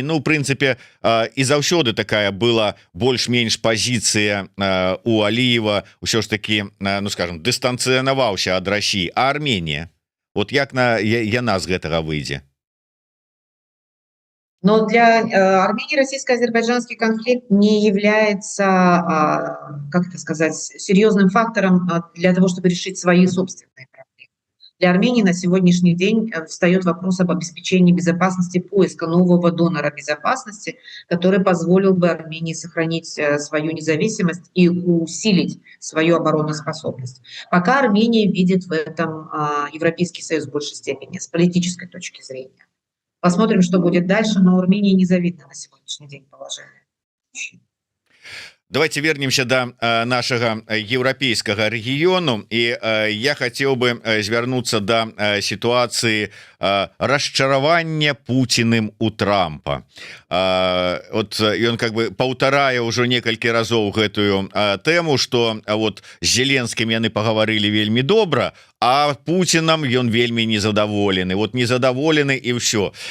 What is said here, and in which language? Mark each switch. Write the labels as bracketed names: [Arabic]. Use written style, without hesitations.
[Belarusian] Ну, в прынцыпе, і заўсёды такая была больш-менш пазіцыя у Алиева, ўсё ж таки, ну скажем, дыстанцыянаваўся ад России. А Армения, вот як яна з гэтага выйдзе? [Russian] Но для Армении российско-азербайджанский конфликт не является, как это сказать, серьезным фактором для того, чтобы решить свои собственные проблемы. Для Армении на сегодняшний день встает вопрос об обеспечении безопасности, поиска нового донора безопасности, который позволил бы Армении сохранить свою независимость и усилить свою обороноспособность. Пока Армения видит в этом Европейский Союз в большей степени, с политической точки зрения. Посмотрим, что будет дальше, но Армении незавидно на сегодняшний день положение. Давайте вернемся [Belarusian] до нашага еўрапейскага рэгіёну, і я хацеў бы звярнуцца да сітуацыі расчаравання Пуціным у Трампа. Вот ён как бы паўтарае ўжо некалькі разоў гэтую тэму, што вот з Зеленскім яны пагаварылі вельмі добра, а Пуцінам ён вельмі незадаволены, вот незадаволены і ўсё.